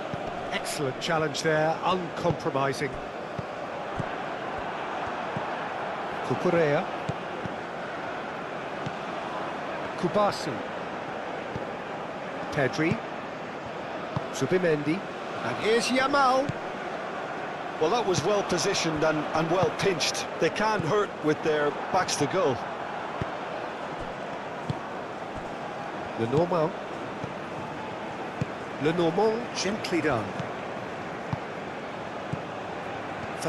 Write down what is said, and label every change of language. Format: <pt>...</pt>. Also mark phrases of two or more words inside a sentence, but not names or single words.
<en>Excellent challenge there, uncompromising. Cucurella. Kubasi. Pedri. Subimendi. And here's Yamal. Well, that was well positioned and well pinched. They can't hurt with their backs to goal. Lenormand. Lenormand, gently done.</en>